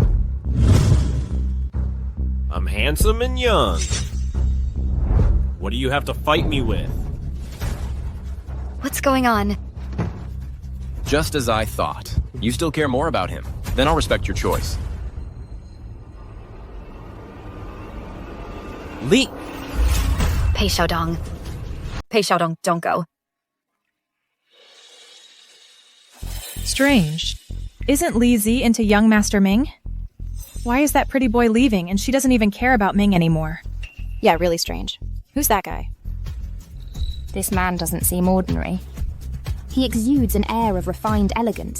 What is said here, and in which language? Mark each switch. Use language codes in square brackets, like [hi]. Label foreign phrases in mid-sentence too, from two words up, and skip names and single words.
[en] I'm handsome and young. What do you have to fight me with? What's going on? Just as I thought. You still care more about him. Then I'll respect your choice. Li... Pei Xiaodong. Pei Xiaodong, don't go. Strange. Isn't Li Zi into young Master Ming? Why is that pretty boy leaving and she doesn't even care about Ming anymore? Yeah, really strange. Who's that guy? This man doesn't seem ordinary. He exudes an air of refined elegance.